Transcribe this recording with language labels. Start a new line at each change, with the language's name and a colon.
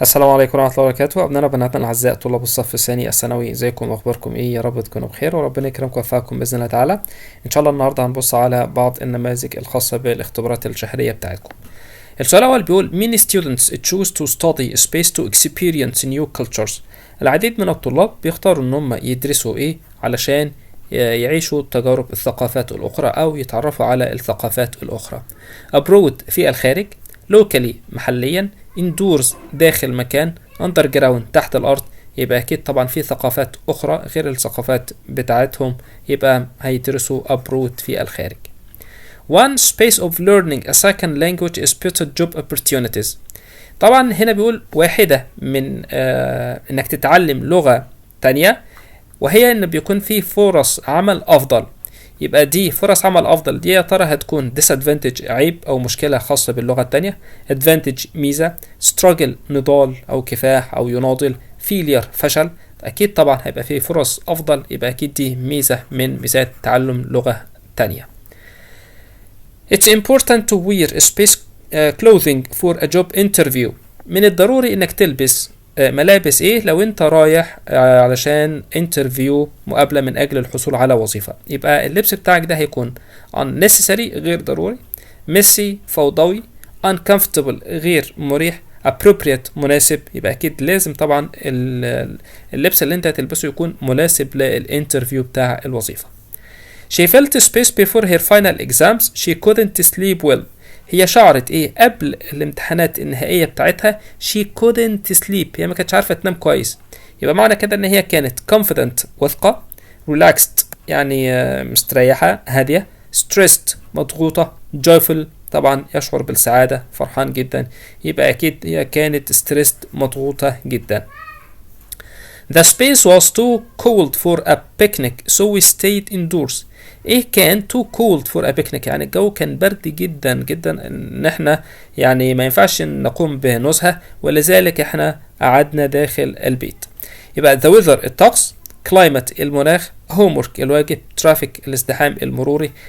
Arabic: السلام عليكم ورحمة الله وبركاته. أبنائنا وبناتنا الأعزاء طلاب الصف الثاني الثانوي، ازيكم وأخباركم إيه؟ يا رب تكونوا بخير وربنا يكرمكم ويوفقكم بإذن الله تعالى. إن شاء الله النهاردة هنبص على بعض النماذج الخاصة بالاختبارات الشهرية بتاعتكم. السؤال الأول بيقول
English: many students choose to study space to experience new cultures.
Arabic: العديد من الطلاب بيختاروا إن هم يدرسوا إيه علشان يعيشوا تجارب الثقافات الأخرى أو يتعرفوا على الثقافات الأخرى. abroad في الخارج، locally محليا، indoors داخل مكان، underground تحت الأرض. يبقى أكيد طبعا في ثقافات أخرى غير الثقافات بتاعتهم، يبقى هيدرسوا abroad في الخارج.
English: One space of learning a second language is better job opportunities.
Arabic: طبعا هنا بيقول واحدة من انك تتعلم لغة تانية، وهي ان بيكون في فرص عمل افضل. يبقى دي فرص عمل افضل دي يا ترى هتكون disadvantage عيب او مشكلة خاصة باللغة التانية، advantage ميزة، struggle نضال او كفاح او يناضل، failure فشل. اكيد طبعا هيبقى فيه فرص افضل، يبقى اكيد دي ميزة من ميزات تعلم لغة تانية.
English: It's important to wear space clothing for a job interview.
Arabic: من الضروري انك تلبس ملابس ايه لو انت رايح علشان انترفيو، مقابلة من اجل الحصول على وظيفة. يبقى اللبس بتاعك ده هيكون unnecessary غير ضروري، messy فوضوي، uncomfortable غير مريح، appropriate مناسب. يبقى اكيد لازم طبعا اللبس اللي انت هتلبسه يكون مناسب للانترفيو بتاع الوظيفة.
English: She felt space before her final exams. She couldn't sleep well.
Arabic: هي شعرت ايه قبل الامتحانات النهائية بتاعتها؟
English: she couldn't sleep،
Arabic: هي ما كانتش عارفة تنام كويس. يبقى معنى كده ان هي كانت confident واثقة، relaxed يعني مستريحة هادية، stressed مضغوطة، joyful طبعا يشعر بالسعادة فرحان جدا. يبقى اكيد هي كانت stressed مضغوطة جدا.
English: The space was too cold for a picnic so we stayed indoors.
Arabic: ايه كان
English: too cold for a picnic؟
Arabic: يعني الجو كان برد جدا جدا ان احنا يعني ما ينفعش نقوم بنزهة، ولذلك احنا قعدنا داخل البيت. يبقى the weather الطقس، climate المناخ، homework الواجب، traffic الازدحام المروري.